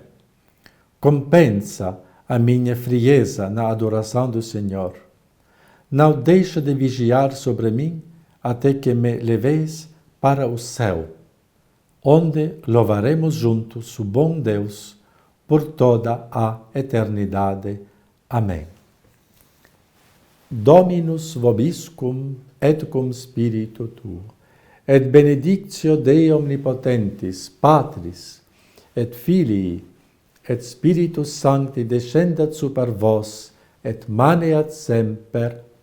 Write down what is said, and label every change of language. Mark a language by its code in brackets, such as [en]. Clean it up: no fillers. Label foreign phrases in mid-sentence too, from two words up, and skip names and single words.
[pt] Compensa a minha frieza na adoração do Senhor. Não deixa de vigiar sobre mim até que me leveis para o céu, onde louvaremos juntos o bom Deus por toda a eternidade. Amém. [la] Dominus vobiscum et cum spiritu tuo, et benedictio Dei omnipotentis, Patris, et Filii, et Spiritus Sancti descendat super vos, et maneat semper.